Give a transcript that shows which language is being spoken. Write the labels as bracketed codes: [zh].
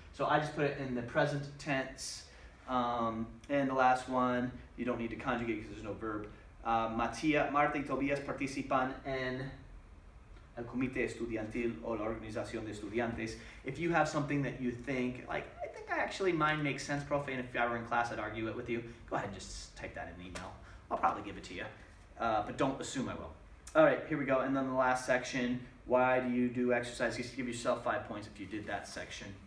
[en] So I just put it in the present tense. And the last one, you don't need to conjugate because there's no verb. [es] Marta y Tobias participan en el comité estudiantil o la organización de estudiantes. [en] If you have something that you think, like, I think mine makes sense, profe, and if I were in class, I'd argue it with you, go ahead and just type that in an email. I'll probably give it to you, but don't assume I will. All right, here we go. And then the last section, why do you do exercise? You give yourself 5 points if you did that section.